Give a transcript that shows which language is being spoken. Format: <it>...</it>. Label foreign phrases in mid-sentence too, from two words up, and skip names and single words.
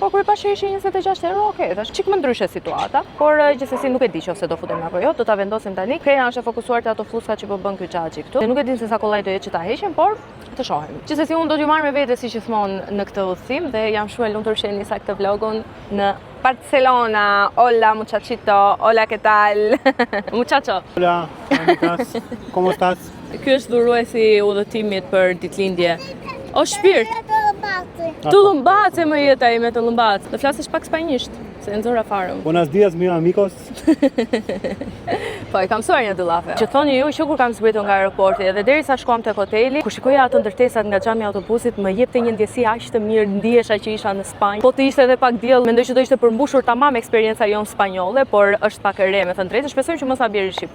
<sq>Po kur pash që ishin 26 euro, okej, thash çik më ndryshe situata. Por gjithsesi nuk e di nëse do futemi apo jo, do ta vendosim tani. Krena është e fokusuar te ato fluska që po bën ky xhaxhi këtu. Dhe nuk e din se sa kollaj do jetë që ta heqim, por të shohim. Gjithsesi unë do t'ju marr me vete si gjithmonë në këtë udhëtim dhe jam shumë e lumtur që nisa këtë vlogun në Barcelona.</sq> <es>Hola muchachito, hola ¿qué tal? Muchacho. Hola, amigas, ¿cómo estás?</es> <sq>Ky është dhuruesi i udhëtimit për ditëlindje. O shpirt. Tu lumbace më jeta ime të lumbace. Do flasësh pak spanjisht, se nxora fare.</sq> <es>Buenos días, mis amigos.</es> <sq>Po, e kam mësuar një dy llafe. Që thoni ju që kur kam zbritur nga aeroporti edhe derisa shkuam tek hoteli, kur shikoja ato ndërtesat nga xhami i autobusit, më jepte një ndjesi aq të mirë, ndihesha që isha në Spanjë. Po të ishte edhe pak diell, mendoj që do ishte përmbushur tamam eksperienca jon spanjolle, por është pak e re, me thënë drejtë, shpresoj që mos ta bjerë shi.</sq>